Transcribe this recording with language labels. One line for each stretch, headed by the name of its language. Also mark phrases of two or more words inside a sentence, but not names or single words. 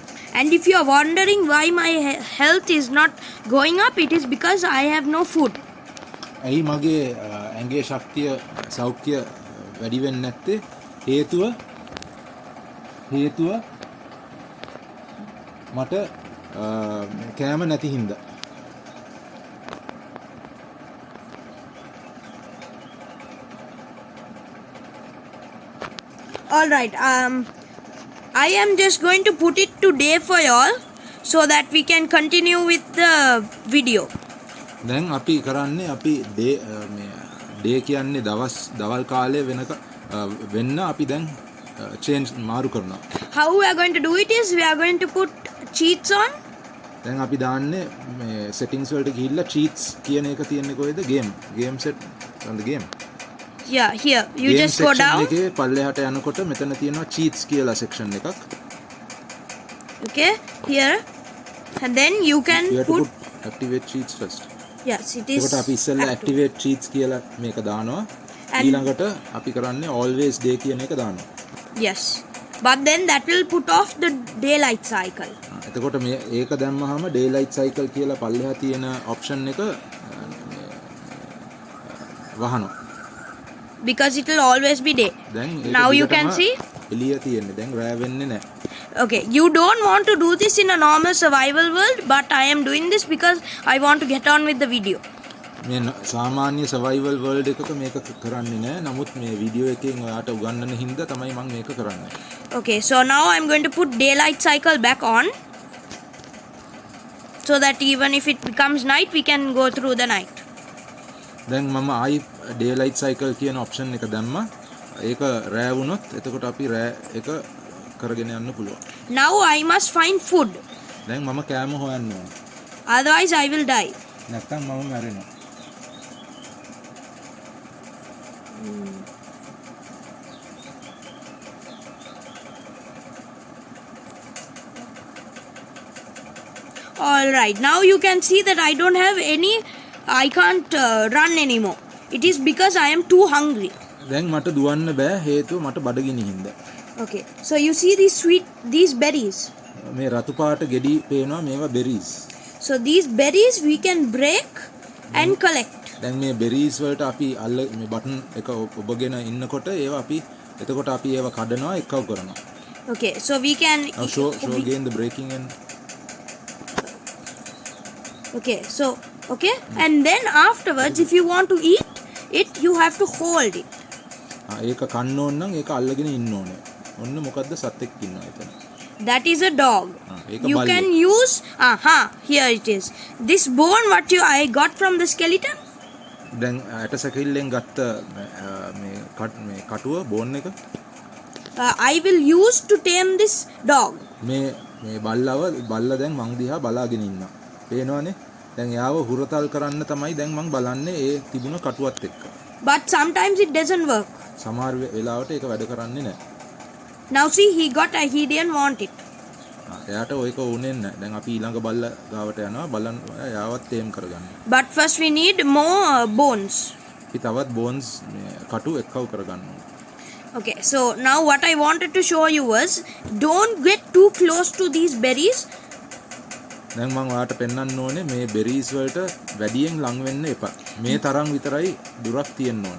English: And if you are wondering why my health is not going up, it is because I have no food.
Sinhala: ඇයි මගේ ඇඟේ ශක්තිය සෞඛ්‍ය වැඩි වෙන්නේ නැත්තේ? හේතුව මට කෑම නැති හින්දා.
English: All right. I am just going to put it to day for y'all so that we can continue with the video.
Sinhala: දැන් අපි කරන්නේ අපි ඩේ කියන්නේ දවල් කාලය වෙන්න අපි දැන් change මාරු කරනවා.
English: How we are going to do it is we are going to put cheats on.
Sinhala: දැන් අපි දාන්නේ මේ settings වලට ගිහිල්ලා cheats කියන එක තියෙන්නේ කොහෙද?
English: game set on the game. Yeah, here you game just go down.
Sinhala: එකේ පල්ලෙහාට යනකොට මෙතන තියෙනවා cheats කියලා section එකක්.
English: Okay, here and then you can you have to put activate cheats first. Yes, it is.
Sinhala: ඒකට අපි ඉස්සෙල්ලා
English: activate cheats
Sinhala: කියලා මේක දානවා. ඊළඟට අපි කරන්නේ
English: always day
Sinhala: කියන එක දානවා.
English: Yes, but then that will put off the daylight cycle.
Sinhala: එතකොට ඒක දැම්මහම
English: daylight cycle
Sinhala: කියලා පල්ලෙහා තියෙන option එක වහනවා.
English: Because it will always be day. Now you can see.
Sinhala: එළිය තියෙන්නේ. දැන් රෑ වෙන්නේ නැහැ.
English: Okay, you don't want to do this in a normal survival world, but I am doing this because I want to get on with the video.
Sinhala: මේ සාමාන්‍ය
English: survival world
Sinhala: එකක මේක කරන්නේ නැහැ. නමුත් මේ වීඩියෝ එකෙන් ඔයාට උගන්වන්න හින්දා තමයි මම මේක කරන්නේ.
English: Okay, so now I'm going to put daylight cycle back on so that even if it becomes night we can go through the night.
Sinhala: දැන් මම ආයි
English: daylight cycle
Sinhala: කියන option එක දැම්මා. ඒක රෑ වුණොත් එතකොට අපි රෑ එක කරගෙන යන්න පුළුවන්.
English: Now I must find food.
Sinhala: දැන් මම කෑම හොයන්න ඕනේ.
English: Otherwise I will die.
Sinhala: නැත්තම් මම මැරෙනවා.
English: All right, now you can see that I don't have any, I can't run anymore. It is because I am too hungry.
Sinhala: දැන් මට දුවන්න බෑ හේතුව මට බඩගිනි හින්දා.
English: Okay, so you see these berries.
Sinhala: මේ රතු පාට ගෙඩි පේනවා මේවා berries.
English: So these berries we can break and collect.
Sinhala: දැන් මේ බෙරීස් වලට අපි අල්ල මේ බටන් එක ඔබගෙන ඉන්නකොට ඒවා අපි එතකොට අපි ඒවා කඩනවා එක්කව කරනවා.
English: Okay, so we can. Now show again the breaking and Okay, so okay, and then afterwards, if you want to eat it, you have to hold it.
Sinhala: ඒක කන්න ඕන නම් ඒක අල්ලගෙන ඉන්න ඕනේ. ඔන්න මොකද්ද සතෙක් ඉන්නවා එතන.
English: That is a dog.
Sinhala: ඒක
English: You
Sinhala: බල්ලෙක්.
English: can use. Here it is. This bone, what I got from the skeleton.
Sinhala: දැන් ඇට සැකිල්ලෙන් ගත්ත මේ කටුව බෝන් එක
English: I will use to tame this dog.
Sinhala: මේ බල්ලා දැන් මං දිහා බලාගෙන ඉන්නවා. පේනවනේ? දැන් යාව හුරතල් කරන්න තමයි දැන් මං බලන්නේ ඒ තිබුණ කටුවත් එක්ක.
English: But sometimes it doesn't work.
Sinhala: සමහර වෙලාවට ඒක වැඩ කරන්නේ නැහැ.
English: Now see, he didn't want it.
Sinhala: එයාට ඔයක ඕනේ නැහැ. දැන් අපි ඊළඟ බල්ලා ගාවට යනවා බලන්න යාවත් තේම් කරගන්න.
English: But first we need more bones.
Sinhala: අපි තවත් බෝන්ස් කටු එක්කව කරගන්න ඕනේ.
English: Okay, so now what I wanted to show you was, don't get too close to these berries.
Sinhala: දැන් මම ඔයාලට පෙන්වන්න ඕනේ මේ බෙරීස් වලට වැඩියෙන් ලං වෙන්න එපා. මේ තරම් විතරයි දුරක් තියෙන්න ඕනේ.